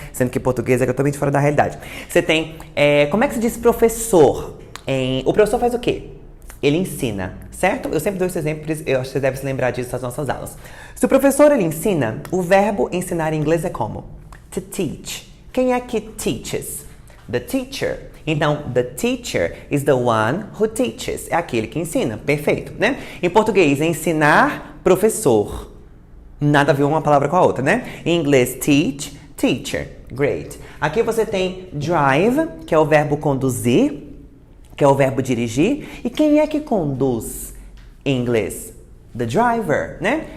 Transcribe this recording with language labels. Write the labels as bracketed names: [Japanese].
[Portuguese] Sendo que português é totalmente fora da realidade. Você tem... como é que se diz professor? O professor faz o quê? Ele ensina, certo? Eu sempre dou esse exemplo, eu acho que você deve se lembrar disso nas nossas aulas. Se o professor, ele ensina, o verbo ensinar em inglês é como? To teach. Quem é que teaches? The teacher. [English] Então, the teacher is the one who teaches. [Portuguese] É aquele que ensina. Perfeito, né? Em português, ensinar, professor. Nada a ver uma palavra com a outra, né? Em inglês, teach, teacher. Great. Aqui você tem drive, que é o verbo conduzir, que é o verbo dirigir. E quem é que conduz em inglês? The driver, né?